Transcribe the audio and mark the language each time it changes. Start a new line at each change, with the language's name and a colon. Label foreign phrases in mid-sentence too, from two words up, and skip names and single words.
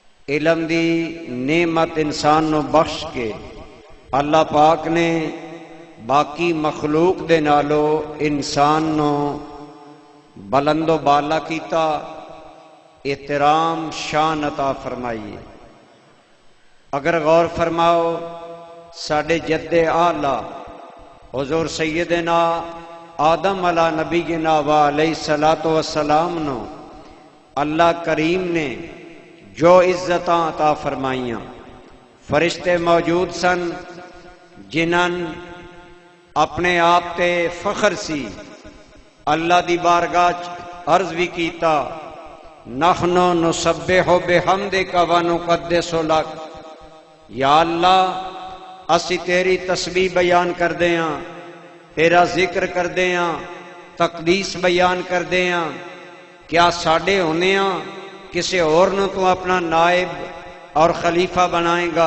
Punjabi: علم دی نعمت انسان نو بخش کے اللہ پاک نے باقی مخلوق دے نالو انسان نو بلند و بالا کیتا، احترام شان عطا فرمائی۔ اگر غور فرماؤ ساڈے جد اعلیٰ حضور سیدنا آدم
Arabic: علی نبینا و علیہ الصلوۃ والسلام
Punjabi: نو اللہ کریم نے جو عزتاں عطا فرمائیاں، فرشتے موجود سن جنہاں اپنے آپ تے فخر سی، اللہ دی بارگاہ عرض بھی کیتا،
Arabic: نحن نسبح بحمدک و نقدس لک،
Punjabi: یا اللہ اسی تیری تسبیح بیان کردے ہاں، تیرا ذکر کردے ہاں، تقدیس بیان کردے ہاں، کیا ساڈے ہونے ہاں کسی اور نو تو اپنا نائب اور خلیفہ بنائے گا؟